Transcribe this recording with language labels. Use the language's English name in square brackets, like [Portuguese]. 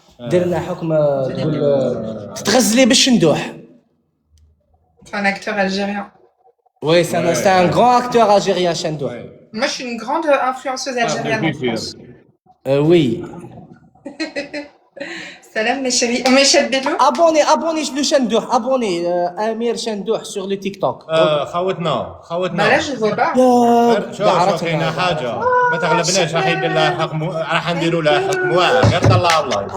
[Arabic] درنا حكم تقول تتغزلي بالشندوح. [French] C'est un acteur algérien. Oui, c'est un grand acteur algérien, Chendouh. Moi, je suis une grande influenceuse algérienne en France. Oui. Salam mes chéris. On m'échappe Bélo? Abonnez le Chendouh. Abonnez Amir Chendouh sur le TikTok. [Arabic] خوتنا [French] Bah là, je vois pas. [Arabic] شوف كاينه حاجه ما تغلبناش راح يدير لها حكم راح نديروا لها حكم واعر غير طلع الله